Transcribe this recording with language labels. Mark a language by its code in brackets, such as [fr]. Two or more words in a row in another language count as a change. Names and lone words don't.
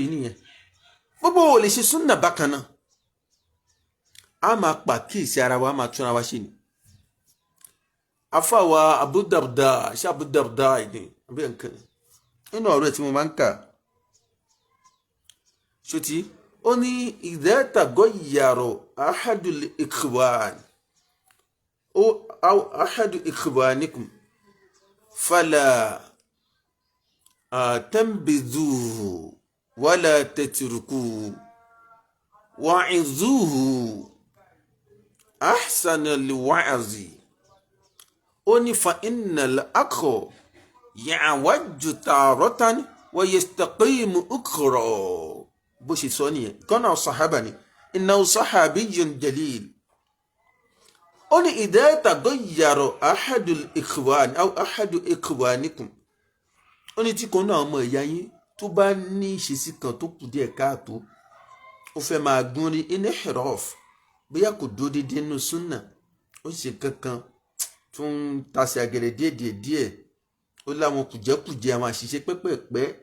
[yo] yìí nìyẹn gbogbo ò lè ṣe súnà bákan náà a máa pàkíyèsí ara wa a máa túnra wa ṣe ni afáwa Abu Darda ṣe Abu Darda ìdí àbí nǹkan nínú ọ̀rọ̀ tí mo máa ń kà ṣòtí ó ní [ar] إذا تغير أحد الإخوان أو أحد إخوانكم فلا تنبذوه ولا تتركوه وعظوه أحسن الوعظ [yo] ó ní [ar] فإن الأخ يعوج تارة ويستقيم أخرى [yo] bó ṣe sọ nìyẹn kọ́nà sàhábà ni [ar] إنه صحابي جليل [yo] ó ní [ar] إذا تغير أحد الإخوان أو أحد إخوانكم [yo] ó ní tí kan náà ọmọ ìyá yín tó bá ní ìṣesí kan tó kù díẹ̀ káàtó ó fẹ́ máa gún rí inhiraf bóyá kò dúró déédéé nínú súnà ó ṣe kankan tó ń tasẹ̀ àgẹ̀rẹ̀ díẹ̀ ó láwọn kùjẹ́kùjẹ́ àwọn àṣìṣe pẹ́pẹ́pẹ́